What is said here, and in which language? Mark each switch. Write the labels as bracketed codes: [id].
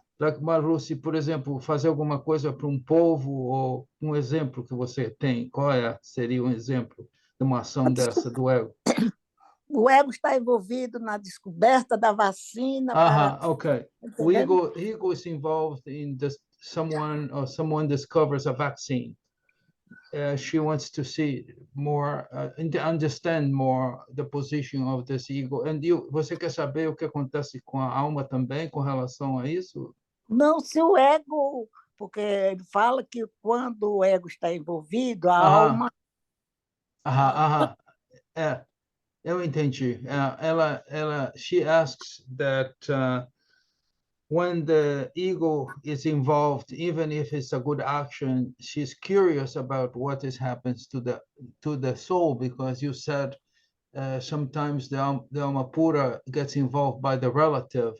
[pt] Like Marusi, por exemplo, fazer alguma coisa para um povo, ou um exemplo que você tem, seria um exemplo de uma ação dessa do ego? O ego está envolvido na descoberta da vacina [en] Okay. O ego is involved in someone discovers a vaccine. She wants to see more, understand more the position of this ego. [pt] And você quer saber o que acontece com a alma também com relação a isso? Não, se o ego, porque ele fala que quando o ego está envolvido, a alma... Eu entendi. [en] She asks that when the ego is involved, even if it's a good action, she's curious about what happens to the soul, because you said sometimes the alma pura gets involved by the relative.